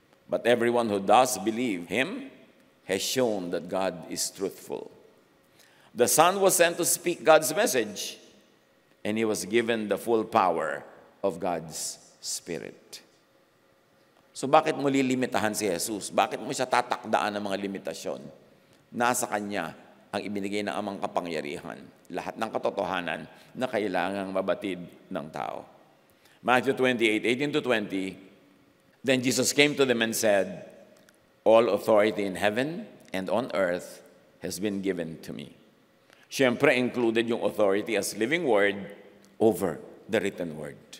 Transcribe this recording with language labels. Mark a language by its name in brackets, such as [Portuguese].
[English] But everyone who does believe him has shown that God is truthful. The Son was sent to speak God's message, and he was given the full power of God's Spirit. [Filipino] So bakit mo lilimitahan si Jesus? Bakit mo siya tatakdaan ng mga limitasyon? Nasa kanya ang ibinigay ng amang kapangyarihan, lahat ng katotohanan na kailangang mabatid ng tao. [English] Matthew 28:18-20, then Jesus came to them and said, all authority in heaven and on earth has been given to me. [Filipino] Siyempre, included yung [English] authority as living word over the written word.